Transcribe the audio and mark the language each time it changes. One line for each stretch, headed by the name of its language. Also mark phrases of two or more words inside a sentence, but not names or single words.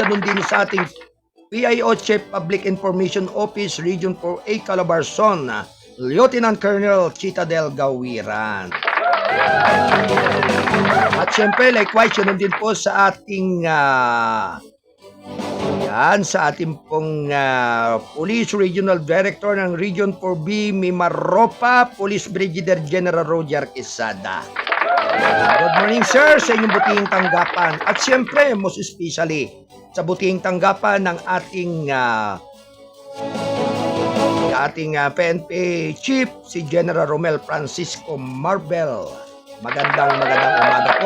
Filipino: Ganon din sa ating PIO Chief Public Information Office Region 4A Calabarzon, Lieutenant Colonel Chita Del Gawiran. At syempre, likewise, yun din po sa ating sa ating pong Police Regional Director ng Region 4B Mimaropa, Police Brigadier General Roger Quesada.
English: Good morning,
Filipino: sir, sa inyong butihing tanggapan. At syempre,
English: most especially,
Filipino: sa butihing tanggapan ng ating PNP Chief, si General Romel Francisco Marbel. Magandang umaga po.